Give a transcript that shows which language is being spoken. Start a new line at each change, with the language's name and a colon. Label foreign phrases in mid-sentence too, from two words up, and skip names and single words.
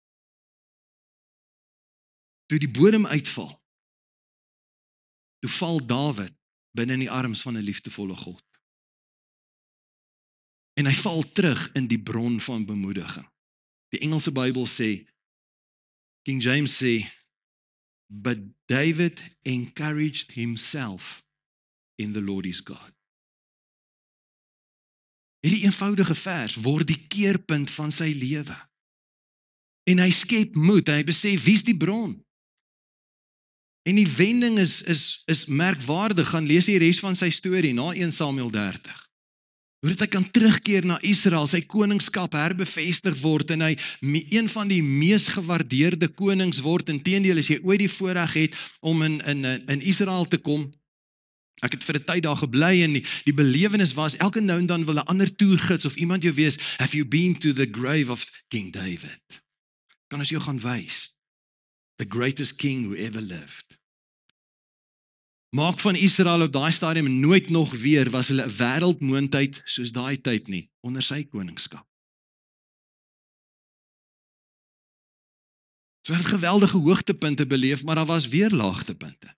Afrikaans: Toe die bodem uitval, toe val Dawid binne in die arms van 'n liefdevolle God. En hy val terug in die bron van bemoediging. Die Engelse Bybel sê, King James sê,
English: but David encouraged himself in the Lord his God.
Afrikaans: Hierdie eenvoudige vers word die keerpunt van sy lewe. En hy skep moed, en hy besef, wie's die bron? En die wending is merkwaardig, gaan lees die res van sy storie, na 1 Samuel 30. Hoe dat hy kan terugkeer na Israel, sy koningskap herbevestig word, en hy een van die mees gewaardeerde konings word, inteendeel as jy ooit die voorreg het om in Israel te kom. Ek het vir 'n tyd daar gebly, en die belewenis was, elke nou en dan wil 'n ander toergids of iemand jou wees,
English: have you been to the grave of King David?
Afrikaans: Kan ons jou gaan wys?
English: The greatest king who ever lived.
Afrikaans: Maak van Israel op daai stadium nooit nog weer, was hulle 'n wêreldmoondheid soos daai tyd nie, onder sy koningskap. So het geweldige hoogtepunte beleef, maar daar was weer laagtepunte.